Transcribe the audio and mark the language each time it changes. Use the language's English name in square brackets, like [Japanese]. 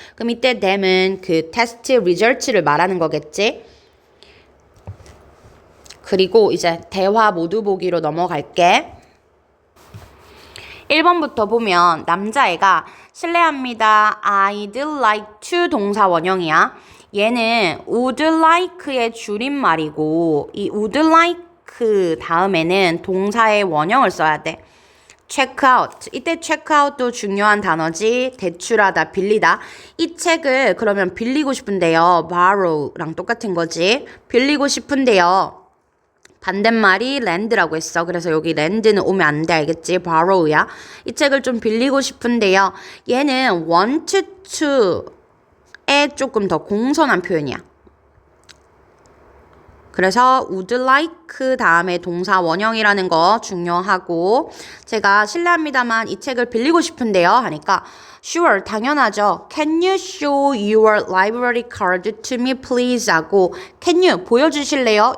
[Korean] 그럼 이때 them은 그 테스트 results를 말하는 거겠지? 그리고 이제 대화 모두 보기로 넘어갈게. 1번부터 보면 남자애가 실례합니다. [English] I'd like to [Korean] 동사 원형이야. 얘는 would like의 줄임말이고 이 would like 다음에는 동사의 원형을 써야 돼. [English] check out. [Korean] 이때 check out도 중요한 단어지. 대출하다, 빌리다. 이 책을 그러면 빌리고 싶은데요. borrow랑 똑같은 거지. 빌리고 싶은데요. 반대말이 lend라고 했어. 그래서 여기 lend는 오면 안 돼. 알겠지? borrow야. 이 책을 좀 빌리고 싶은데요. 얘는 want to에 조금 더 공손한 표현이야. 그래서 would like 다음에 동사 원형이라는 거 중요하고 제가 실례합니다만 이 책을 빌리고 싶은데요 하니까 sure 당연하죠. [English] Can you show your library card to me please 하고 can you [Korean] 보여주실래요?